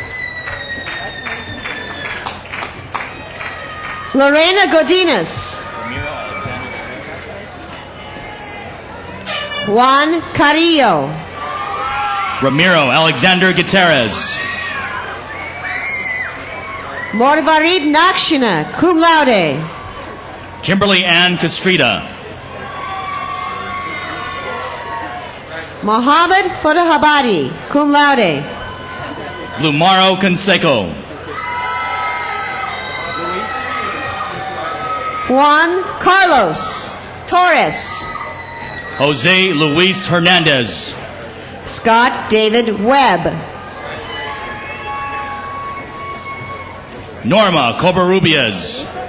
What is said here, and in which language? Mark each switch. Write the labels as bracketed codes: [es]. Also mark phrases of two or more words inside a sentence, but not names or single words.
[en] Lorena Godinez. Juan Carrillo. Ramiro Alexander Gutierrez. Morvarid Nakshina, [la] cum laude. [en] Kimberly Ann Castrita. Mohammed Fodahabadi, [la] cum laude. [en] Lumaro Conseco. Juan Carlos Torres. Jose Luis Hernandez. Scott David Webb. Norma Covarrubias.